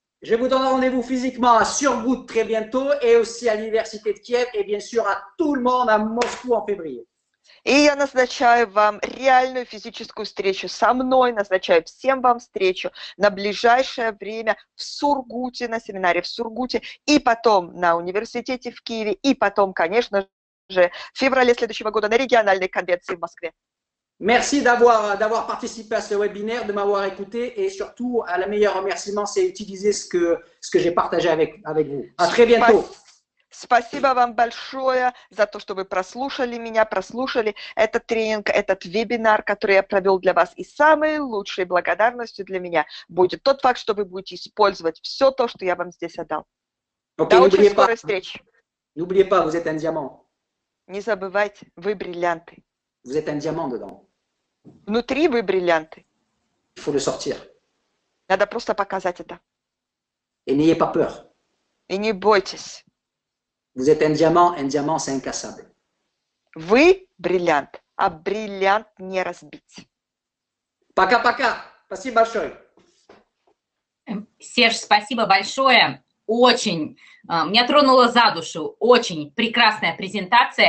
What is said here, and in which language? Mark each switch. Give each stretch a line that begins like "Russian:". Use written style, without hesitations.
French: Je vous donne rendez-vous physiquement à Surgout très bientôt et aussi à l'Université de Kiev et bien sûr à tout le monde à Moscou en février.
Russian: И я назначаю вам реальную физическую встречу со мной, назначаю всем вам встречу на ближайшее время в Сургуте, на семинаре в Сургуте, и потом на университете в Киеве, и потом, конечно же, в феврале следующего года на региональной конвенции в Москве.
French: Merci d'avoir participé à ce webinaire, de m'avoir écouté et surtout, le meilleur remerciement, c'est utiliser ce que j'ai partagé avec vous. À très bientôt.
Russian: Спасибо вам большое за то, что вы прослушали меня, прослушали этот тренинг, этот вебинар, который я провел для вас. И самой лучшей благодарностью для меня будет тот факт, что вы будете использовать все то, что я вам здесь отдал. До очень скорой встречи.
French: N'oubliez pas, vous êtes un diamant.
Russian: Не забывайте, вы бриллианты.
French: Vous êtes un diamant dedans.
Russian: Внутри вы бриллианты.
French: Il faut le sortir.
Russian: Надо просто показать это.
French: Et n'ayez pas peur.
Russian: И не бойтесь.
French: Vous êtes un diamant c'est incassable.
Russian: Вы бриллиант, а бриллиант не разбить. Пока-пока. Спасибо большое. Серж, спасибо большое. Очень, меня тронуло за душу. Очень прекрасная презентация.